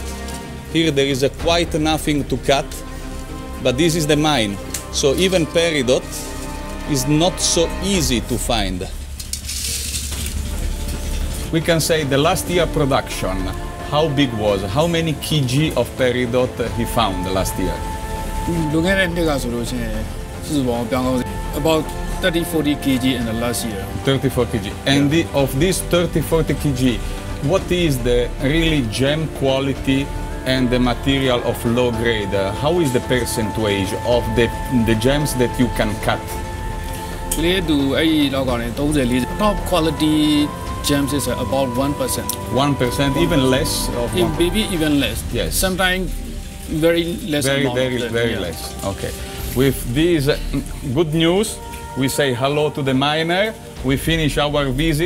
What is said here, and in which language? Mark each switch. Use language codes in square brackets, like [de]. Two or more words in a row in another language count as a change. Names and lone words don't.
[en] Here there is quite nothing to cut, but this is the mine. So even peridot is not so easy to find. We can say the last year production, how big was, how many kg of peridot he found last year? [my] လွန်ခဲ့တဲ့နှစ်ကဆိုလို့ရှိရင်စုစုပေါင်းပြောင်းတော့ [en] about 30-40 kg in the last year. 34 kg. And of this 30-40 kg, what is the really gem quality and the material of low grade? How is the percentage of the gems that you can cut? [my] လေးတူအဲ့ဒီလောက်ကနေ [en] 30-40 top quality gems is about 1%. 1%, even less of Maybe even less. Yes. Sometimes very less amount. Very less. Okay. With this good news, we say hello to the miner. We finish our visit.